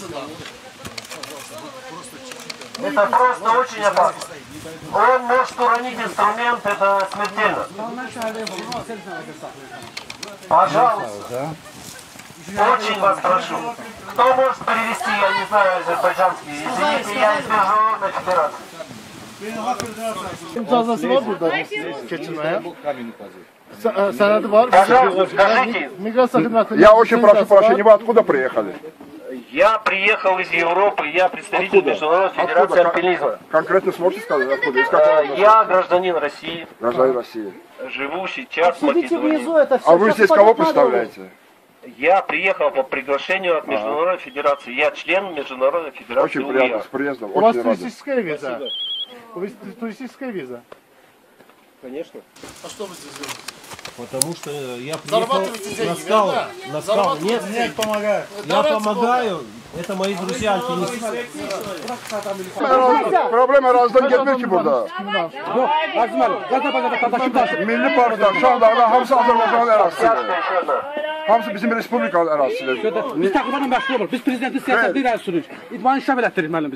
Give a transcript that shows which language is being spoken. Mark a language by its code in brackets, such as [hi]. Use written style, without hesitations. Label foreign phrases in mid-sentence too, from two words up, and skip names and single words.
[ru] Это просто очень опасно. Он может уронить инструмент, это смертельно. Пожалуйста. Очень вас прошу. Кто может перевести, я не знаю, азербайджанский? Извините, я из Международной Федерации. [az] İmzası var burada keçirmeye. Senedi var. [ru] Пожалуйста, скажите. [az] Migrasiya xidmətinin. [ru] Я очень прошу прощения, вы откуда приехали? Я приехал из Европы, я представитель Международной Федерации альпинизма. Конкретно сможете сказать, откуда? Из какого? Я гражданин России. Гражданин России. Живу сейчас в Сидите Македонии. внизу, это все. А вы здесь кого представляете? Я приехал по приглашению от Международной Федерации. Я член Международной Федерации Очень приятно, УЕА. с приездом, У вас очень рады. туристическая виза. Туристическая виза. Конечно. А что вы здесь делаете? Потому что я Зарабатываете приехал деньги, на скалу. верно? На скалу. Нет, Нет, помогаю. я помогаю. Это мои друзья альпинисты. [az] Problem ərazidən getmir ki burada. Milli parklar, Şahlarla hamısı Azərbaycan ərazisidir. Hamısı bizim Respublikanın ərazisidir. Biz təqribanla məşğul oluruz. Biz prezidentin siyasətini irəli sürürük. İdmanı inkişaf elətdiririk müəllim biz.